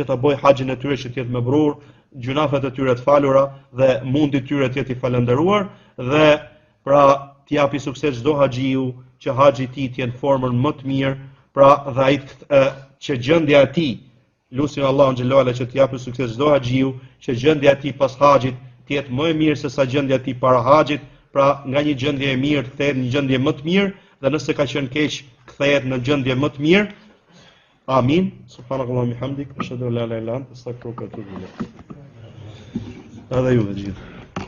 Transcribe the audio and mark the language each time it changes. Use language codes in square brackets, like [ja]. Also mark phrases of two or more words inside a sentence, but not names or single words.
[sq] ta bëj haxhin e tyre që të jetë mebrur, gjunafet e tyre të falura dhe mundi i tyre të jetë i falendëruar, dhe pra t'i japi sukses çdo haxhiu, që haxhi i tij të jetë në formën më të mirë, pra dhe ai që gjendja e tij, lutim Allahun [ar] جل وعلا [sq] që t'i japi sukses çdo haxhiu, që gjendja e tij pas haxhit të jetë më e mirë se sa gjendja e tij para haxhit, pra nga një gjendje e mirë të kthehet në një gjendje më të mirë, dhe nëse ka qenë keq, kthehet në gjendje më të mirë. Amin. [ar] سبحانك اللهم بحمدك أشهد أن لا إله إلا أنت أستغفرك وأتوب إليك. [sq] Edhe ju të gjithë.